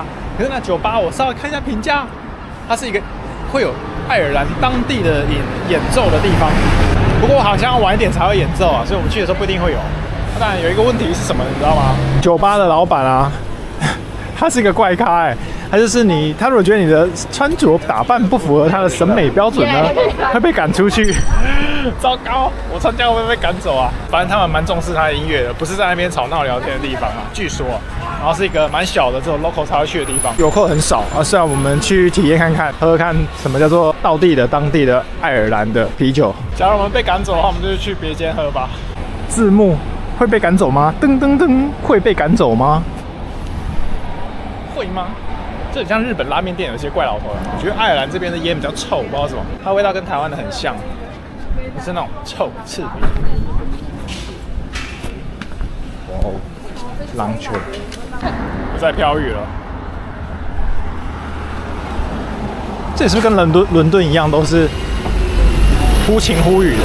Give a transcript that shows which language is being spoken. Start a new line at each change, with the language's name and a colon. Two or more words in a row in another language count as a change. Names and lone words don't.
Chinese: 可是那酒吧我稍微看一下評價，它是一個會有愛爾蘭當地的演奏的地方。不過好像要晚一點才會演奏啊，所以我們去的時候不一定會有。當然有一個問題是什麼，你知道嗎？酒吧的老闆啊，他是一個怪咖哎。他就是你，他如果觉得你的穿着打扮不符合他的審美標準呢，會被趕出去。糟糕，我參加會不會被趕走啊？反正他們蠻重視他的音樂的，不是在那邊吵鬧聊天的地方啊，據說。然後是一個蠻小的這種 local 才會去的地方，遊客很少啊。雖然我們去體驗看看，喝喝看什麼叫做當地的愛爾蘭的啤酒。假如我們被趕走的話，我們就去別間喝吧。字幕會被趕走嗎？噔噔噔，會被趕走嗎？會嗎？這很像日本拉面店有些怪老頭。我覺得愛爾蘭這邊的煙比較臭，不知道為什麼，它味道跟台灣的很像，是那種臭刺鼻。哇哦，浪球不再飄雨了。這也是不是跟倫敦一樣，都是忽晴忽雨的？